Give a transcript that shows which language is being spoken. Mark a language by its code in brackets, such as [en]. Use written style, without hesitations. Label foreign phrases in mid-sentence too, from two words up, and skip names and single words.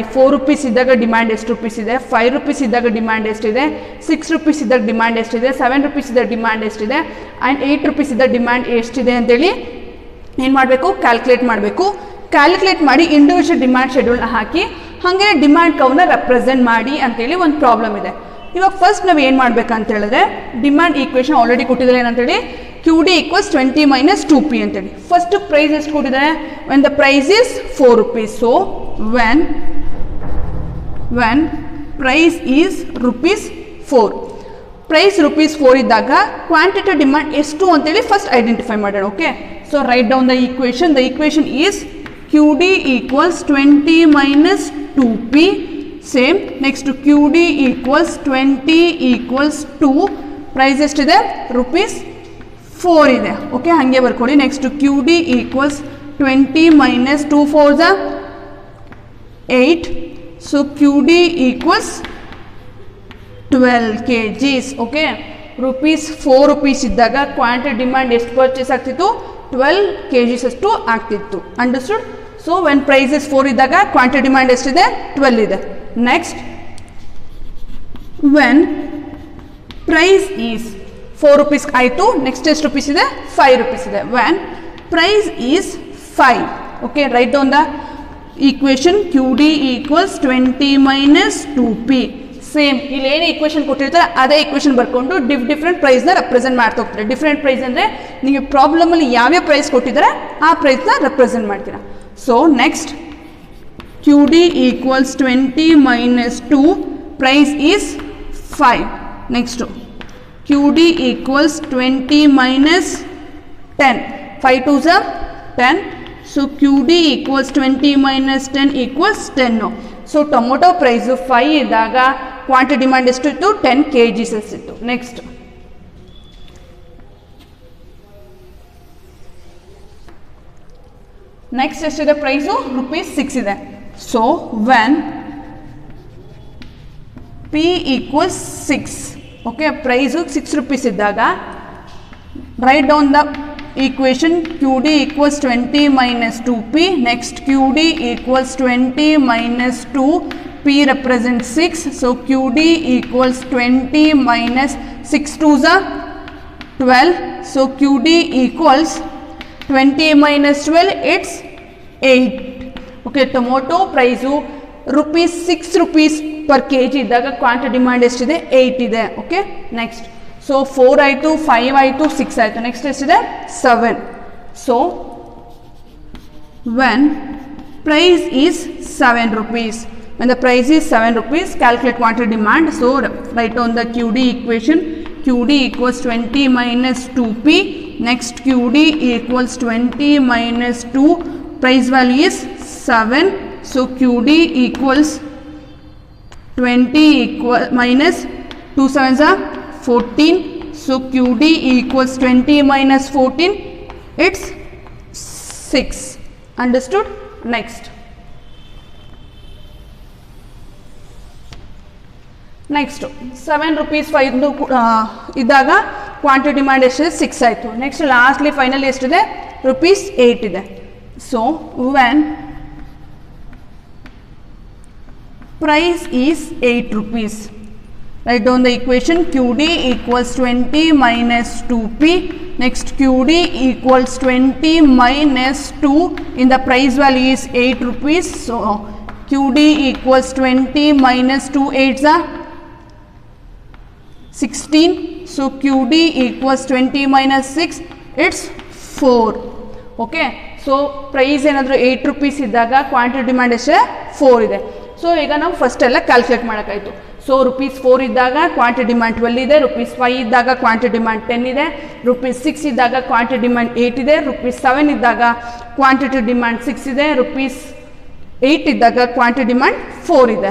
[kn] ₹4 ಇದ್ದಾಗ ಡಿಮ್ಯಾಂಡ್ ಎಷ್ಟು ರುಪೀಸ್ ಇದೆ, ₹5 ಇದ್ದಾಗ ಡಿಮ್ಯಾಂಡ್ ಎಷ್ಟಿದೆ, ₹6 ಇದ್ದಾಗ ಡಿಮ್ಯಾಂಡ್ ಎಷ್ಟಿದೆ, ₹7 ಇದ್ದಾಗ ಡಿಮ್ಯಾಂಡ್ ಎಷ್ಟಿದೆ, ಆ್ಯಂಡ್ ₹8 ಇದ್ದಾಗ ಡಿಮ್ಯಾಂಡ್ ಎಷ್ಟಿದೆ ಅಂತೇಳಿ ಏನು ಮಾಡಬೇಕು? ಕ್ಯಾಲ್ಕುಲೇಟ್ ಮಾಡಬೇಕು. ಕ್ಯಾಲ್ಕುಲೇಟ್ ಮಾಡಿ [en] individual demand [kn] ಶೆಡ್ಯೂಲ್ನ ಹಾಕಿ ಹಾಗೆ [en] demand curve [kn] ರೆಪ್ರೆಸೆಂಟ್ ಮಾಡಿ ಅಂತೇಳಿ ಒಂದು ಪ್ರಾಬ್ಲಮ್ ಇದೆ. ಇವಾಗ ಫಸ್ಟ್ ನಾವು ಏನು ಮಾಡಬೇಕಂತ ಹೇಳಿದ್ರೆ [en] demand equation [kn] ಆಲ್ರೆಡಿ ಕೊಟ್ಟಿದ್ದಾರೆ ಏನಂತೇಳಿ [en] QD equals 20 minus 2P [kn] ಅಂತೇಳಿ. [en] first price [kn] ಎಷ್ಟು ಕೊಟ್ಟಿದ್ದಾರೆ? [en] when the price is ₹4. So when price is ₹4, [kn] ಪ್ರೈಸ್ ₹4 ಇದ್ದಾಗ [en] quantity demand [kn] ಎಷ್ಟು ಅಂತೇಳಿ [en] first identify [kn] ಮಾಡೋಣ. [en] okay, so write down the equation is QD equals 20 minus 2P. same next QD equals 20 equals 2, [kn] ಪ್ರೈಸ್ ಎಷ್ಟಿದೆ? ₹4 ಇದೆ. ಓಕೆ, ಹಾಗೆ ಬರ್ಕೊಳ್ಳಿ. [en] ನೆಕ್ಸ್ಟ್ QD equals 20 minus 2 4s 8. ಸೊ QD equals 12 kgs. [kn] ಓಕೆ, ₹4 ಇದ್ದಾಗ [en] quantity demand [kn] ಎಷ್ಟು ಪರ್ಚೇಸ್ ಆಗ್ತಿತ್ತು? 12 kgs ಅಷ್ಟು ಆಗ್ತಿತ್ತು. ಅಂಡರ್ಸ್ಟುಡ್? [en] so when price is [kn] 4 ಇದ್ದಾಗ [en] quantity demand [kn] ಎಷ್ಟಿದೆ? 12 ಇದೆ. [en] next when price is [kn] ₹4 ಆಯಿತು. ನೆಕ್ಸ್ಟ್ ಎಷ್ಟು ರುಪೀಸ್ ಇದೆ? ₹5 ಇದೆ. [en] when price is [kn] 5. [en] okay, write down the equation QD equals 20 minus 2P. [kn] ಸೇಮ್ ಇಲ್ಲಿ ಏನು ಈಕ್ವೇಷನ್ ಕೊಟ್ಟಿರ್ತಾರೆ ಅದೇ ಈಕ್ವೇಷನ್ ಬರ್ಕೊಂಡು [en] different price [kn] ರೆಪ್ರೆಸೆಂಟ್ ಮಾಡ್ತಾ ಹೋಗ್ತಾರೆ. [en] different price [kn] ಅಂದರೆ ನೀವು ಪ್ರಾಬ್ಲಮಲ್ಲಿ ಯಾವ್ಯಾವ ಪ್ರೈಸ್ ಕೊಟ್ಟಿದ್ದಾರೆ ಆ ಪ್ರೈಸ್ನ ರೆಪ್ರೆಸೆಂಟ್ ಮಾಡ್ತೀರಾ. [en] so next QD equals 20 minus 2, price is 5. ನೆಕ್ಸ್ಟು QD equals 20 minus 10, 5 2s 10. So QD equals 20 minus 10 equals 10. so tomato price [kn] 5 ಇದ್ದಾಗ [en] quantity demand [kn] ಎಷ್ಟು ಇತ್ತು? 10 kgs ಇತ್ತು. ನೆಕ್ಸ್ಟ್ ಎಷ್ಟಿದೆ ಪ್ರೈಸು? [en] ₹6 ಇದೆ. so when P equals 6, okay, price ₹6 ಇದ್ದಾಗ write down the equation QD equals 20 minus 2P. ನೆಕ್ಸ್ಟ್ QD equals 20 minus 2, P represents 6. So QD equals 20 minus 6 2s 12. So QD equals 20 minus 12, it's 8. Okay, tomato price ₹6 per kg ಇದ್ದಾಗ quantity demand [kn] ಎಷ್ಟಿದೆ? 8 ಇದೆ. [en] okay, next so [kn] 4 ಆಯಿತು, 5 ಆಯಿತು, 6 ಆಯಿತು. ನೆಕ್ಸ್ಟ್ ಎಷ್ಟಿದೆ? 7. [en] so when price is ₹7, when the price is ₹7, calculate quantity demand. So write on the QD equation. QD equals 20 minus 2P. Next QD equals 20 minus 2, price value is 7. So QD equals 20 minus 2 7s are 14. So QD equals 20 minus 14, it's 6. Understood? Next. [kn] ನೆಕ್ಸ್ಟ್ 7 rupees 5 ಇದ್ದಾಗ [en] quantity demand [kn] ಎಷ್ಟಿದೆ 6 ಆಯಿತು. [en] next lastly final ಎಷ್ಟಿದೆ rupees 8 ಇದೆ. so when price is 8 rupees, write down the equation QD equals 20 minus 2P. Next QD equals 20 minus 2, in the price value is 8 rupees. So QD equals 20 minus 2 8s are 16. So QD equals 20 minus 6, it's 4. Okay, so price ಏನಾದರೂ 8 rupees ಇದ್ದಾಗ quantity demand ಎಷ್ಟೇ 4 ಇದೆ. [kn] ಸೊ ಈಗ ನಾವು ಫಸ್ಟ್ ಎಲ್ಲ ಕ್ಯಾಲ್ಕುಲೇಟ್ ಮಾಡೋಕ್ಕಾಯಿತು. ಸೊ ₹4 ಇದ್ದಾಗ [en] quantity demand [kn] 12 ಇದೆ, ₹5 ಇದ್ದಾಗ [en] quantity demand [kn] 10 ಇದೆ, ₹6 ಇದ್ದಾಗ [en] quantity demand [kn] 8 ಇದೆ, ₹7 ಇದ್ದಾಗ [en] quantity demand [kn] 6 ಇದೆ, ₹8 ಇದ್ದಾಗ [en] quantity demand [kn] 4 ಇದೆ.